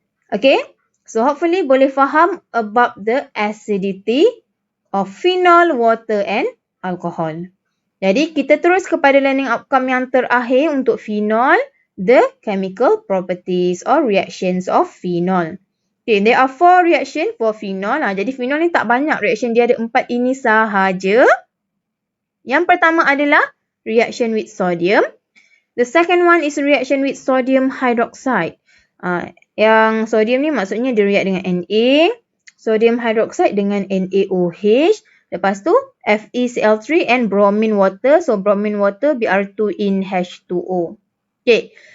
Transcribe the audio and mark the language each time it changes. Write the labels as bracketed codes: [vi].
[en] Okay, so hopefully [ms] boleh faham [en] about the acidity of phenol, water and alcohol. [ms] Jadi, kita terus kepada learning outcome yang terakhir untuk phenol, [en] the chemical properties or reactions of phenol. Okay, there are 4 reaction for phenol. [ms] Jadi, phenol ni tak banyak reaction, dia ada 4 ini sahaja. Yang pertama adalah [en] reaction with sodium. The second one is reaction with sodium hydroxide. [ms] Yang sodium ni maksudnya dia react dengan Na. Sodium hydroxide dengan NaOH. Lepas tu [en] FeCl3 and bromine water. So bromine water Br2 in H2O. Okay.